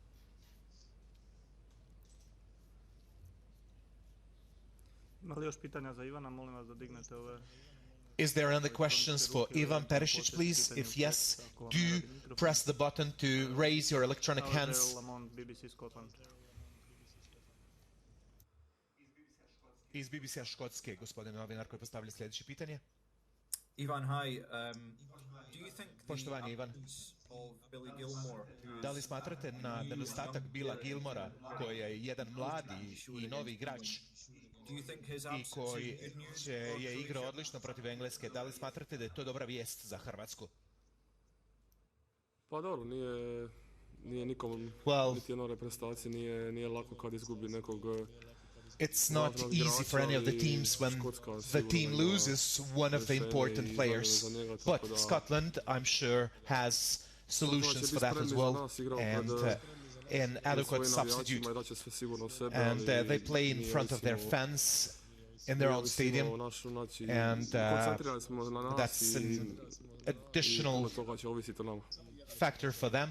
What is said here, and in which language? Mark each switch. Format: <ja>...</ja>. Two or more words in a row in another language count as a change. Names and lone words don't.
<en>Is there any questions for Ivan Perisic, please? If yes, do press the button to raise your electronic hands.</en> <hr>Iz BBC-a Škotske, gospodin novinar koji postavlja sljedeće pitanje. Ivan,</hr> <en>hi. Do you think</en> <hr>Poštovanje, Ivan. Da li smatrate na nedostatak Billa Gilmora, koji je jedan mladi i novi igrač i koji je igrao odlično protiv Engleske, da li smatrate da je to dobra vijest za Hrvatsku? Pa dobro, nije nikom niti jednoj reprezentaciji nije lako kad izgubi nekog.</hr> <en>It's not easy for any of the teams when the team loses one of the important players. But Scotland, I'm sure, has solutions for that as well, and an adequate substitute. And they play in front of their fans in their own stadium, and that's an additional factor for them.</en>